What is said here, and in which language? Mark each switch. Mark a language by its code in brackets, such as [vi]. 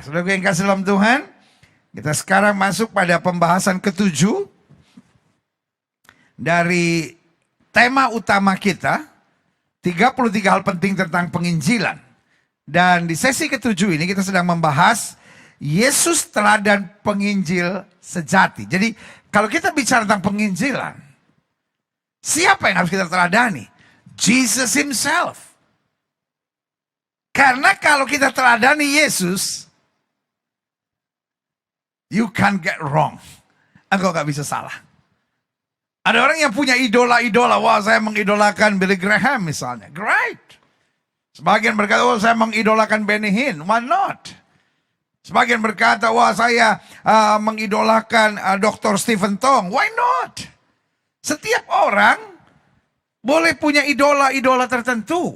[id] Saudara yang kasih dalam Tuhan, kita sekarang masuk pada pembahasan ketujuh dari tema utama kita, 33 hal penting tentang penginjilan. Dan di sesi ketujuh ini kita sedang membahas Yesus teladan penginjil sejati. Jadi kalau kita bicara tentang penginjilan, siapa yang harus kita teladani? [en] Jesus himself. [id] Karena kalau kita teladani Yesus, [en] you can't get wrong. [id] Engkau gak bisa salah. Ada orang yang punya idola-idola. Wah, saya mengidolakan Billy Graham misalnya. [en] Great. [id] Sebagian berkata, wah saya mengidolakan Benny Hinn. [en] Why not? [id] Sebagian berkata, wah saya mengidolakan Dr. Stephen Tong. [en] Why not? [id] Setiap orang boleh punya idola-idola tertentu.